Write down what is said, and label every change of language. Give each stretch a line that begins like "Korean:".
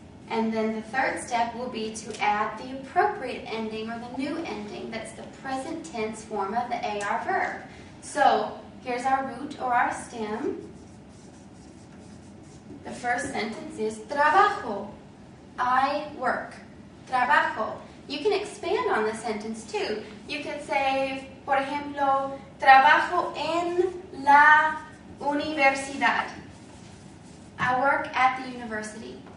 English: And then the third step will be to add the appropriate ending or the new ending that's the present tense form of the AR verb. So here's our root or our stem. The first sentence is trabajo. I work. Trabajo. You can expand on the sentence too. You could say, por ejemplo,
Spanish: trabajo en la universidad.
English: I work at the university.